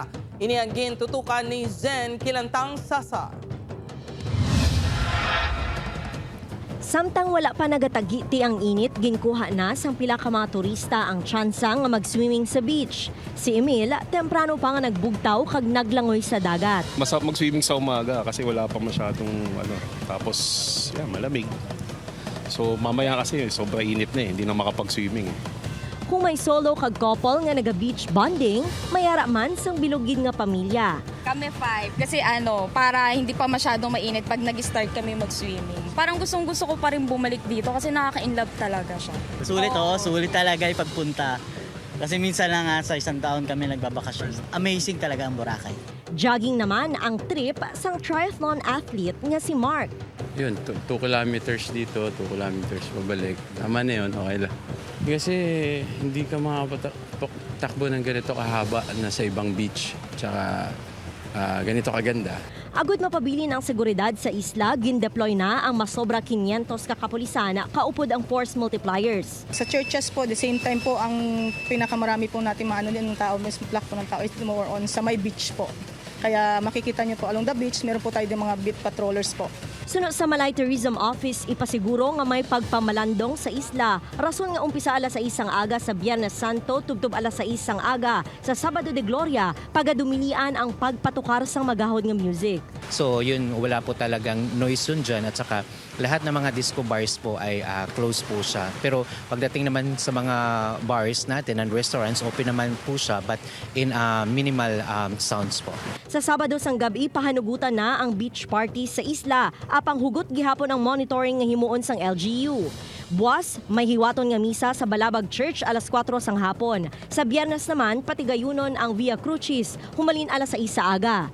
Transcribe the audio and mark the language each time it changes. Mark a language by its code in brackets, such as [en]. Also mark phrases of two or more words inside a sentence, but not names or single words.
[hil] Ini ang gintutukan ni Zen Kilantang Sasa. Samtang wala pa nagatagiti ang init, ginkuha na sang pila ka mga turista ang tsansa nga mag-swimming sa beach. Si Emil, temprano pa nga nagbugtaw kag naglangoy sa dagat. [tl] Masarap mag-swimming sa umaga kasi wala pa masyadong tapos malamig. So mamaya kasi sobra init na hindi na makapag-swimming. [hil] Kung may solo kag couple nga naga-beach bonding, mayara man sang bilugid nga pamilya. [tl] Kami 5 kasi para hindi pa masyadong mainit pag nag-start kami mag-swimming. Parang gustong-gusto ko pa rin bumalik dito kasi nakaka-inlove talaga siya. Sulit talaga ipagpunta. Kasi minsan lang sa isang taon kami nagbabakasyon. Amazing talaga ang Boracay. [hil] Jogging naman ang trip sang [en] triathlon athlete [hil] nga si Mark. [tl] Yun, 2 kilometers dito, 2 kilometers pabalik. Tama na yun, okay lang. Kasi hindi ka makapatakbo ng ganito kahaba na sa ibang beach. Tsaka ganito kaganda. [hil] Agud mapabilin ang seguridad sa isla, gindeploy na ang masobra 500 kakapulisana, kaupod ang [en] force multipliers. [tl] Sa churches po, [en] the same time [tl] po, ang pinakamarami po natin din ng tao, mas black po ng tao [en] is more on [tl] sa may beach po. Kaya makikita niyo po [en] along the beach, [tl] meron po tayo din mga [en] beat patrollers [tl] po. [hil] Sunod sa Malay Tourism Office, ipasiguro nga may pagpamalandong sa isla. Rason nga umpisa alas 6 ang aga sa Biyernes Santo, tubtob alas 6 ang aga sa Sabado de Gloria, pagadumilian ang pagpatukar sang magahod nga music. [tl] So yun, wala po talagang noise yun dyan at saka lahat ng mga [en] disco bars [tl] po ay close po siya. Pero pagdating naman sa mga bars natin [en] and restaurants, [tl] open naman po siya [en] but in minimal sounds [tl] po. [hil] Sa Sabado sang gabi, pahanugutan na ang beach party sa isla. Apang hugot gihapon ang monitoring nga himuon sang LGU. Buwas, may hiwaton nga misa sa Balabag Church alas 4 sang hapon. Sa Biyernes naman, patigayunon ang Via Crucis, humalin alas 6 sa aga.